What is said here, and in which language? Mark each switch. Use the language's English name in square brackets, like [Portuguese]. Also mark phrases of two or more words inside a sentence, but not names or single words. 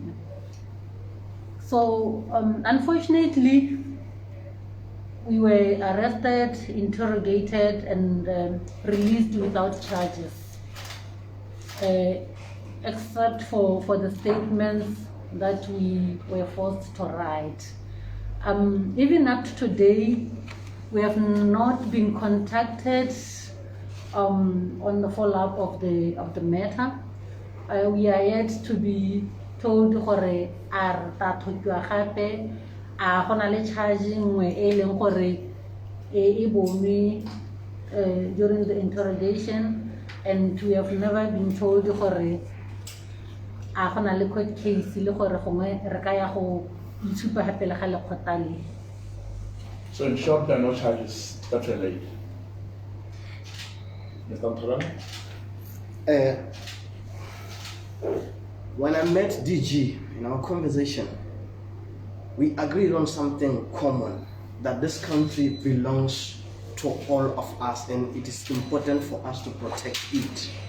[English] So, unfortunately, we were arrested, interrogated, and released without charges, except for the statements that we were forced to write. Even up to today, we have not been contacted on the follow-up of the matter. We are yet to be told [Tswana] gore are ta thokiwa gape a gona le charging we e leng gore e bonwe [English] during the interrogation, and we have never been told [Tswana] gore a gona le [English] court case [Tswana] le gore gongwe re ka ya go itshupa gape le ga lekgotla le. [English] So in short, there are no charges that were laid. Mr. Nthobelang? When I met DG in our conversation, we agreed on something common, that this country belongs to all of us and it is important for us to protect it.